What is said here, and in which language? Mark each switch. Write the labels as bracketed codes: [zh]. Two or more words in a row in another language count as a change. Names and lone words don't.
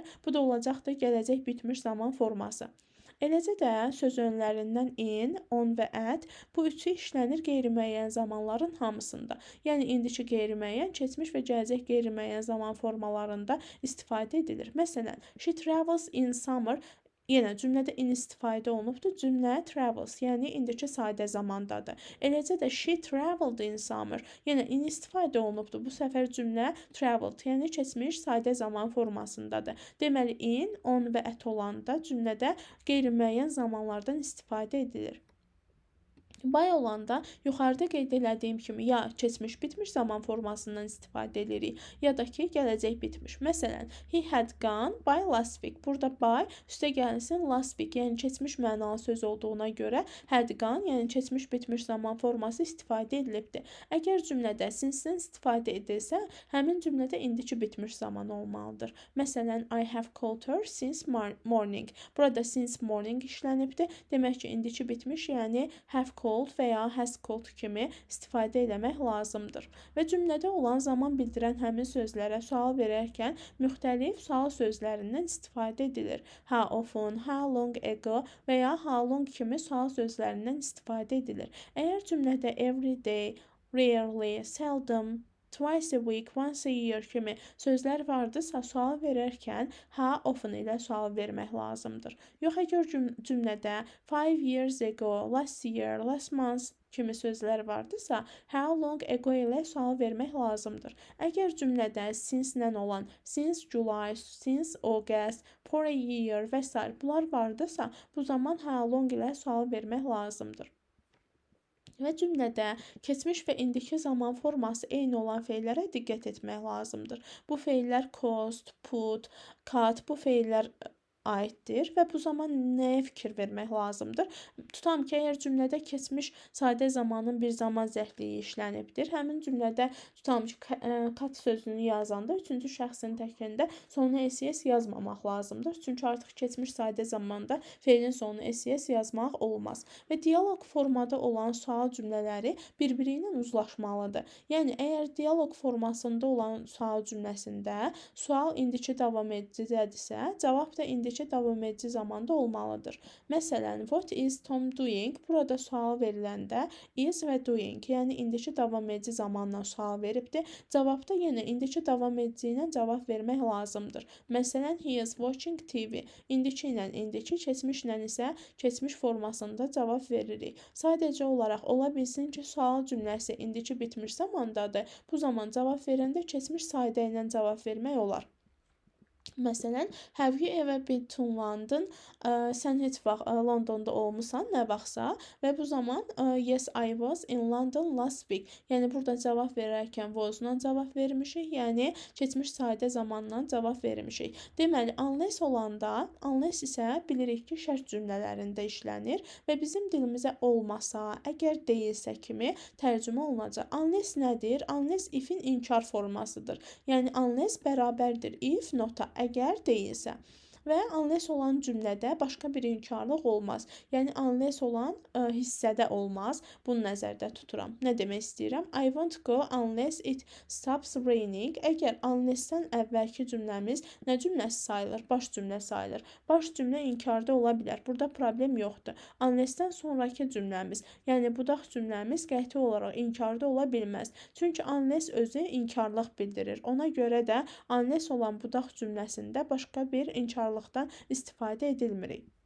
[az] Bu da olacaqdır gələcək bitmiş zaman forması. Eləcə də söz önlərindən in, on və at bu üçü işlənir qeyri-müəyyən zamanların hamısında. Yəni indiki qeyri-müəyyən, keçmiş və gələcək qeyri-müəyyən zaman formalarında istifadə edilir. Məsələn, [en] she travels in summer. [az] Yenə cümlədə in istifadə olunubdur. Cümlə travels, yəni indiki sadə zamandadır. Eləcə də [en] she traveled in summer. [az] Yenə in istifadə olunubdur. Bu səfər cümlə traveled, yəni keçmiş sadə zaman formasındadır. Deməli in, on və at olanda cümlədə qeyri-müəyyən zamanlardan istifadə edilir. By olanda yuxarıda qeyd elədiyim kimi ya keçmiş bitmiş zaman formasından istifadə edirik, ya da ki, gələcək bitmiş. Məsələn, [en] he had gone by last week. [az] Burada by üstə gəlinsin [en] last week, [az] yəni keçmiş mənalı söz olduğuna görə [en] had gone, [az] yəni keçmiş bitmiş zaman forması istifadə edilibdir. Əgər cümlədə since-dən istifadə edilsə, həmin cümlədə indiki bitmiş zaman olmalıdır. Məsələn, [en] I have called her since morning. [az] Burada [en] since morning [az] işlənibdir. Demək ki, indiki bitmiş, yəni [en] have called called [az] və ya [en] has called [az] kimi istifadə etmək lazımdır. Və cümlədə olan zaman bildirən həmin sözlərə sual verərkən müxtəlif sual sözlərindən istifadə edilir. [en] How often, how long ago [az] və ya [en] how long [az] kimi sual sözlərindən istifadə edilir. Əgər cümlədə [en] every day, rarely, seldom, twice a week, once a year [az] kimi sözlər vardısa, sual verərkən [en] how often [az] ilə sual vermək lazımdır. Yox, əgər cümlədə [en] 5 years ago, last year, last month [az] kimi sözlər vardısa, [en] how long ago [az] ilə sual vermək lazımdır. Əgər cümlədə since-lə olan [en] since July, since August, for a year [az] və s. bunlar vardısa, bu zaman [en] how long [az] ilə sual vermək lazımdır. Və cümlədə keçmiş və indiki zaman forması eyni olan feillərə diqqət etmək lazımdır. Bu feillər [en] cost, put, cut [az] bu feillər aiddir və bu zaman nəyə fikir vermək lazımdır? Tutam ki, əgər cümlədə keçmiş sadə zamanın bir zaman zərfliyi işlənibdir. Həmin cümlədə tutam ki, cut sözünü yazanda üçüncü şəxsin təkində sonuna SES yazmamaq lazımdır. Çünki artıq keçmiş sadə zamanda feilin sonuna SES yazmaq olmaz. Və dialoq formada olan sual cümlələri bir-biri ilə uzlaşmalıdır. Yəni, əgər dialoq formasında olan sual cümləsində sual indiki davam edicidirsə, cavab da indiki davam edici zamanda olmalıdır. Məsələn, [en] what is Tom doing? [az] Burada sual veriləndə is və doing, yəni indiki davam edici zamanla sual veribdir. Cavabda yenə indiki davam edici ilə cavab vermək lazımdır. Məsələn, [en] he is watching TV. [az] İndiki ilə indiki, keçmiş ilə isə keçmiş formasında cavab veririk. Sadəcə olaraq ola bilsin ki, sual cümləsi indiki bitmiş zamandadır. Bu zaman cavab verəndə keçmiş sadə ilə cavab vermək olar. Məsələn, [en] have you ever been to London? [az] Sən heç vaxt Londonda olmusan, nə vaxtsa və bu zaman [en] yes, I was in London last week. [az] Yəni, burada cavab verərkən was-la cavab vermişik, yəni keçmiş sadə zamanla cavab vermişik. Deməli, unless olanda, unless isə bilirik ki, şərt cümlələrində işlənir və bizim dilimizə olmasa, əgər deyilsə kimi tərcümə olunacaq. Unless nədir? Unless if-in inkar formasıdır. Yəni, unless bərabərdir [en] if nota, [az] əgər deyilsə. Və unless olan cümlədə başqa bir inkarlıq olmaz. Yəni, unless olan hissədə olmaz. Bunu nəzərdə tuturam. Nə demək istəyirəm? [en] I won't go unless it stops raining. [az] Əgər unless-dən əvvəlki cümləmiz nə cümləsi sayılır? Baş cümlə sayılır. Baş cümlə inkarda ola bilər. Burada problem yoxdur. Unless-dən sonraki cümləmiz, yəni budaq cümləmiz qəti olaraq inkarda ola bilməz. Çünki unless özü inkarlıq bildirir. Ona görə də unless olan budaq cümləsində başqa bir inkarlıq istifadə edilmir.